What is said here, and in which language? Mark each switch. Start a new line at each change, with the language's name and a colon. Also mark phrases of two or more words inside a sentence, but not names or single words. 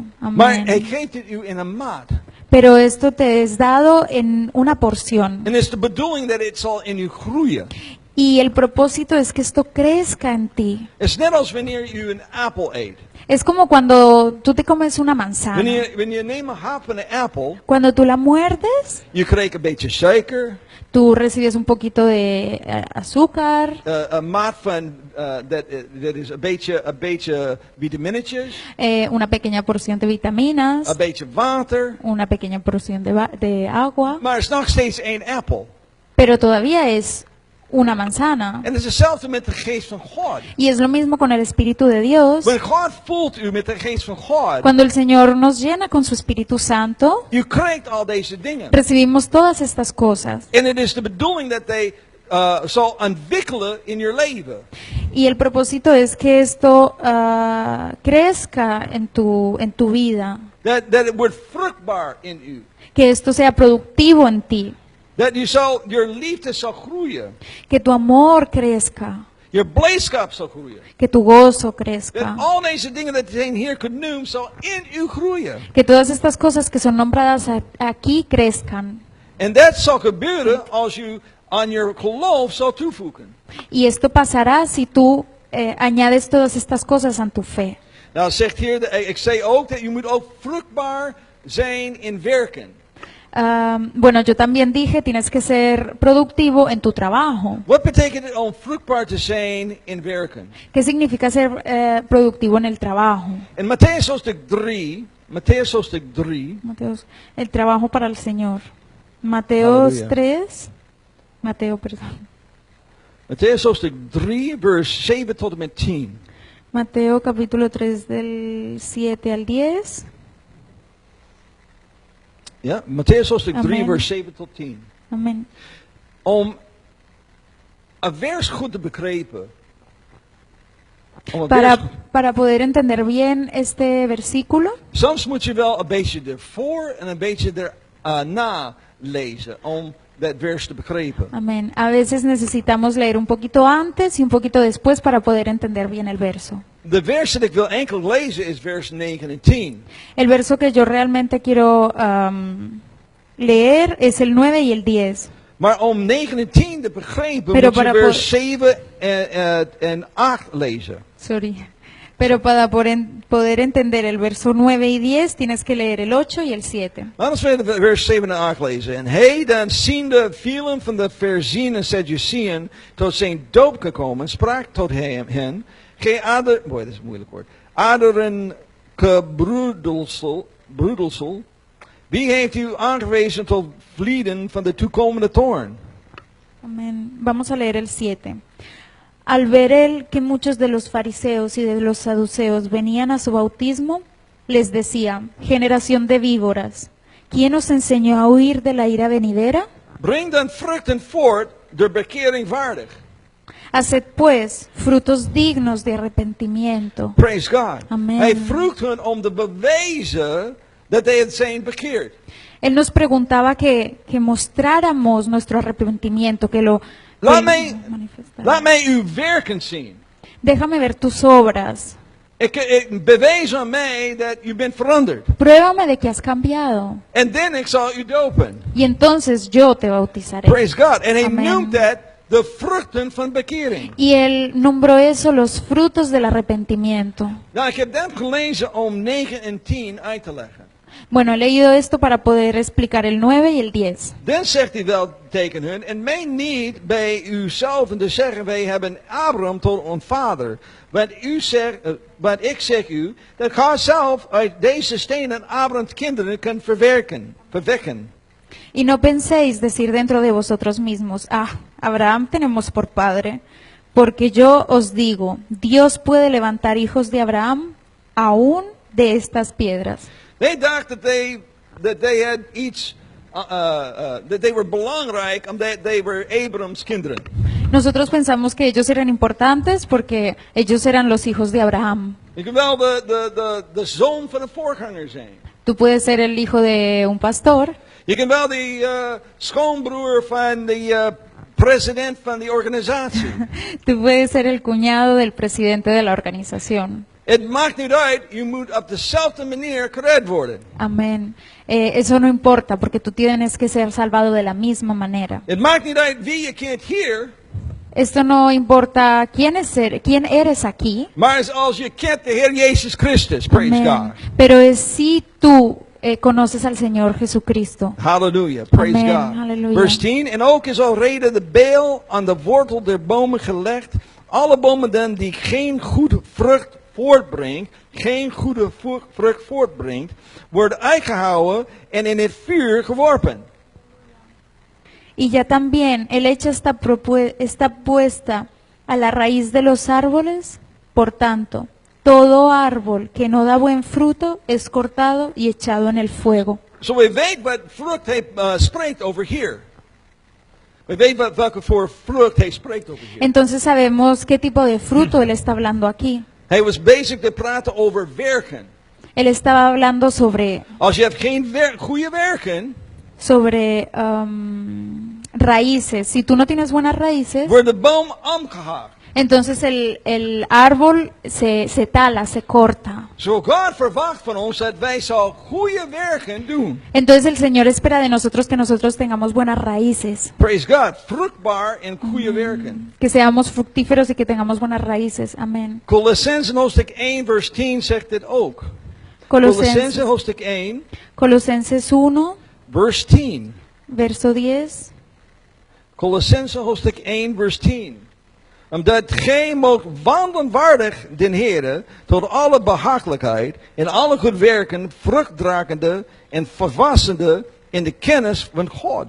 Dutch: Maar hij
Spanish: Amén.
Dutch: geeft het u in een maat.
Spanish: Pero esto te es dado en una porción.
Dutch: En het is de bedoeling dat het zal in u groeien.
Spanish: Y el propósito es que esto crezca en ti.
Dutch: Het is net als wanneer u een appel eet.
Spanish: Es como cuando tú te comes una manzana.
Dutch: Wanneer je neemt een hap van een appel,
Spanish: Cuando tú la muerdes,
Dutch: je krijgt een beetje suiker,
Spanish: tú recibes un poquito de azúcar,
Dutch: een maat van, dat is een beetje vitaminetjes,
Spanish: una pequeña porción de vitaminas,
Dutch: een beetje water,
Spanish: una pequeña porción de agua,
Dutch: maar het is nog steeds één appel.
Spanish: pero todavía es una manzana.
Dutch: En het is hetzelfde met de geest van God.
Spanish: Y es lo mismo con el Espíritu de Dios.
Dutch: Wanneer God vult u met de geest van God,
Spanish: Cuando el Señor nos llena con su Espíritu Santo,
Dutch: u krijgt al deze dingen.
Spanish: recibimos todas estas cosas.
Dutch: En het is de bedoeling dat hij zal ontwikkelen in je leven.
Spanish: Y el propósito es que esto crezca en tu vida,
Dutch: Dat het wordt vruchtbaar in u.
Spanish: que esto sea productivo en ti,
Dutch: Dat je liefde zal groeien.
Spanish: que tu amor crezca,
Dutch: Je blijdschap zal groeien.
Spanish: que tu gozo
Dutch: Dat
Spanish: crezca,
Dutch: al deze dingen dat zijn hier genoemd zal in u groeien.
Spanish: que todas estas cosas que son nombradas aquí crezcan.
Dutch: En dat zal gebeuren als u aan je geloof zal toevoegen.
Spanish: Y esto pasará si tú añades todas estas cosas a tu fe.
Dutch: Nou zegt hier, ik zei ook dat je moet ook vruchtbaar zijn in werken.
Spanish: Bueno, yo también dije, tienes que ser productivo en tu trabajo.
Dutch: Wat betekent het om vruchtbaar te zijn in werken?
Spanish: ¿Qué significa ser productivo en el trabajo?
Dutch: In Matthäus hoofdstuk 3,
Spanish: Mateos, el trabajo para el Señor. Mateos Aleluya. 3, Mateo, perdón.
Dutch: Matthäus hoofdstuk 3, vers 7 tot en met 10.
Spanish: Mateo capítulo 3 del 7 al 10.
Dutch: Ja, Matthäus hoofdstuk 3,
Spanish: Amen.
Dutch: vers 7 tot 10.
Spanish: Amén.
Dutch: Om een vers goed te begrijpen. Om een vers,
Spanish: Para poder entender bien este versículo,
Dutch: soms moet je wel een beetje ervoor en een beetje erna lezen om dat vers te begrijpen.
Spanish: amén. A veces necesitamos leer un poquito antes y un poquito después para poder entender bien el verso.
Dutch: De vers dat ik wil enkel lezen is vers 9 en 10.
Spanish: El verso que yo realmente quiero leer es el 9 y el 10.
Dutch: Maar om 9 en 10 te begrijpen
Spanish: Pero
Dutch: moet je
Spanish: para
Dutch: vers 7 en 8 lezen. Sorry.
Spanish: Pero para poder entender el verso 9 y 10 tienes que leer el 8 y el 7.
Dutch: Laten we vers 7 en 8 lezen. En hij dan ziende vielen van de Ferzien en Sadduceeën tot zijn doop gekomen, sprak tot hen, gij dat is een moeilijk woord, aderen gebroedelsel, wie heeft u aangewezen tot vlieden van de toekomende toorn?
Spanish: Amén. Vamos a leer el 7. Al ver él que muchos de los fariseos y de los saduceos venían a su bautismo, les decía, generación de víboras, ¿quién os enseñó a huir de la ira venidera?
Dutch: Breng dan vruchten voort, der bekering waardig.
Spanish: Haced pues frutos dignos de arrepentimiento.
English: Praise God. Amen.
Dutch: Hij vroeg hen om te bewijzen dat hij het zijn bekeerd.
Spanish: Él nos preguntaba que mostráramos nuestro arrepentimiento, que lo
Dutch: Laat
Spanish: que
Dutch: mij, laat mij uw werken zien.
Spanish: Déjame ver tus obras.
Dutch: Ik bewijs aan mij dat u bent veranderd.
Spanish: Pruébame de que has cambiado.
Dutch: En dan ik zal u dopen.
Spanish: Y entonces yo te bautizaré.
English: Praise God.
Dutch: En hij
English: Amen.
Dutch: noemt dat de vruchten van bekering.
Spanish: Y él nombró eso los frutos del arrepentimiento.
Dutch: Nou, ik heb dat gelezen om 9 en 10 uit te leggen.
Spanish: Bueno, he leído esto para poder explicar el 9 y el 10.
Dutch: Dan zegt hij wel tegen hun, en meen niet bij uzelf te zeggen, wij hebben Abraham tot ons vader. Want ik zeg u, dat God zelf uit deze stenen Abrahams kinderen kan verwekken.
Spanish: Y no penséis decir dentro de vosotros mismos, Abraham tenemos por padre, porque yo os digo, Dios puede levantar hijos de Abraham aún de estas piedras.
English: They dacht that they had iets, that they were
Dutch: belangrijk omdat
English: they were Abraham's kinderen.
Spanish: Nosotros pensamos que ellos eran importantes porque ellos eran los hijos de Abraham.
Dutch: Je kan wel de zoon van een voorganger zijn.
Spanish: Tú puedes ser el hijo de un pastor,
Dutch: Je kan wel de schoonbroer van de president van die organisatie.
Spanish: tú puedes ser el cuñado del presidente de la organización.
Dutch: Het maakt niet uit, je moet op dezelfde manier gered worden.
Spanish: Amén. Eso no importa porque tú tienes que ser salvado de la misma manera.
Dutch: Het maakt niet uit wie je kent hier,
Spanish: Esto no importa quién eres aquí.
Dutch: maar als je kent de Heer Jezus Christus.
English: Praise
Spanish: Amén.
English: God.
Spanish: Pero es si tú conoces al Señor Jesucristo.
English: Halleluja, praise Amen, God. halleluja.
Dutch: Vers 10. En ook is alrede de bijl aan de wortel der bomen gelegd. Alle bomen dan die geen goede vrucht voortbrengt, worden uitgehouden en in het vuur geworpen.
Spanish: Y ya también el hecho está puesta a la raíz de los árboles. Por tanto, todo árbol que no da buen fruto es cortado y echado en el fuego.
Dutch: So we weten wat vrucht hij spreekt over hier. We weten welke voor vrucht hij spreekt over hier.
Spanish: Entonces sabemos qué tipo de fruto él está hablando aquí.
Dutch: Hij was bezig te praten over werken.
Spanish: Él estaba hablando sobre
Dutch: Als je hebt geen goede werken,
Spanish: raíces. Si tú no tienes buenas raíces,
Dutch: wordt de boom omgehakt.
Spanish: entonces el árbol se tala, se corta.
Dutch: Zo God verwacht van ons dat wij zo goede werken doen.
Spanish: Entonces el Señor espera de nosotros que nosotros tengamos buenas raíces,
English: Praise God.
Dutch: Vruchtbaar en goede werken.
Spanish: que seamos fructíferos y que tengamos buenas raíces. Amén.
Dutch: Colossenzen hoofdstuk 1 vers 10 zegt dit ook. Colossenzen hoofdstuk 1
Spanish: Colosenses 1,
Dutch: vers 10.
Spanish: verso 10.
Dutch: Colossenzen hoofdstuk 1 vers 10. Omdat gij moogt wandelen waardig den Heere tot alle behagelijkheid en alle goed werken, vruchtdragende en verwassende in de kennis van God.